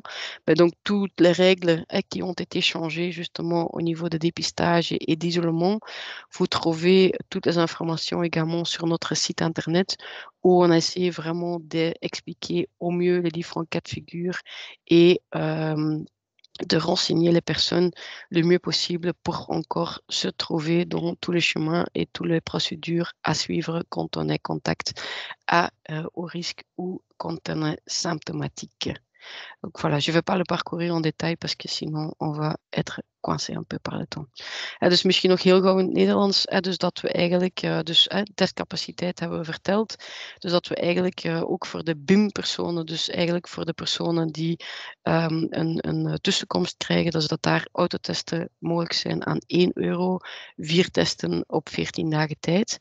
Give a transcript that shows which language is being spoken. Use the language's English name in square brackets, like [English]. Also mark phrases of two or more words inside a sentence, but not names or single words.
[French] Mais donc, toutes les règles qui ont été changées justement au niveau de dépistage et d'isolement, vous trouvez toutes les informations également sur notre site internet où on a essayé vraiment d'expliquer au mieux les différents cas de figure et de renseigner les personnes le mieux possible pour encore se trouver dans tous les chemins et toutes les procédures à suivre quand on est contact au risque ou quand on est symptomatique. Donc voilà, je ne vais pas le parcourir en détail parce que sinon on va être coincé un peu par le temps. [Dutch] Dus misschien nog heel gauw in het Nederlands. Dus dat we eigenlijk, testcapaciteit hebben we verteld. Dus dat we eigenlijk ook voor de BIM-personen, dus eigenlijk voor de personen die een tussenkomst krijgen, dus dat daar autotesten mogelijk zijn aan 1 euro, 4 testen op 14 dagen tijd.